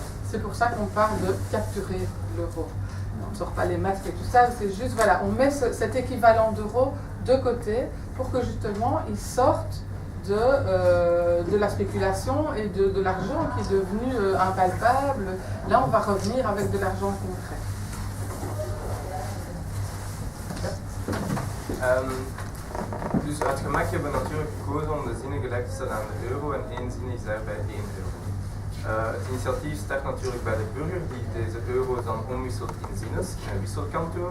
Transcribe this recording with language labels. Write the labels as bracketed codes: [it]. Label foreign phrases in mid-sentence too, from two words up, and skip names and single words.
[fr] C'est pour ça qu'on parle de capturer l'euro. On ne sort pas les masques et tout ça, c'est juste, voilà, on met cet équivalent d'euro de côté pour que justement il sorte de la spéculation et de l'argent qui est devenu impalpable. Là, on va revenir avec de l'argent concret. [nl] Dus uit gemak hebben we natuurlijk gekozen om de zinnen gelijk te stellen aan de euro en één zin is daarbij 1 €. Het initiatief start natuurlijk bij de burger die deze euro's dan omwisselt in zinnen, in een wisselkantoor.